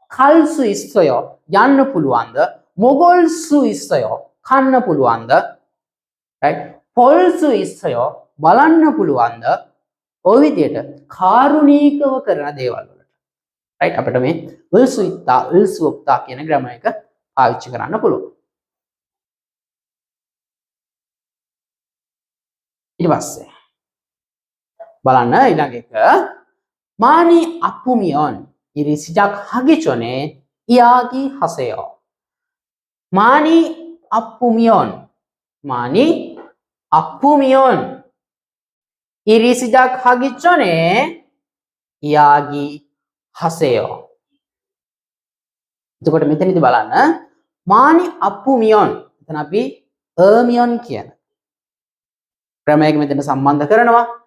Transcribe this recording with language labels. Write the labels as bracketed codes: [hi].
[ko] 갈 수 있어요. [si] යන්න පුළුවන්ද? [ko] 먹을 수 있어요. [si] කන්න පුළුවන්ද? [ko] right? 볼 수 있어요. [si] බලන්න පුළුවන්ද? ඔය විදිහට කාරුණිකව කරන දේවල් වලට. right? අපිට මේ will su itta, will su opta කියන ග්‍රැමර් එක පාවිච්චි කරන්න පුළුවන්. ඊට පස්සේ බලන්න ඊළඟ එක [ko] 많이 아프면 일이 시작하기 전에 이야기하세요. 많이 아프면 일이 시작하기 전에 이야기하세요. [si] එතකොට මෙතනදී බලන්න [ko] 많이 아프면 [si] එතන අපි අමියන් කියන ක්‍රමයක මෙතන සම්බන්ධ කරනවා.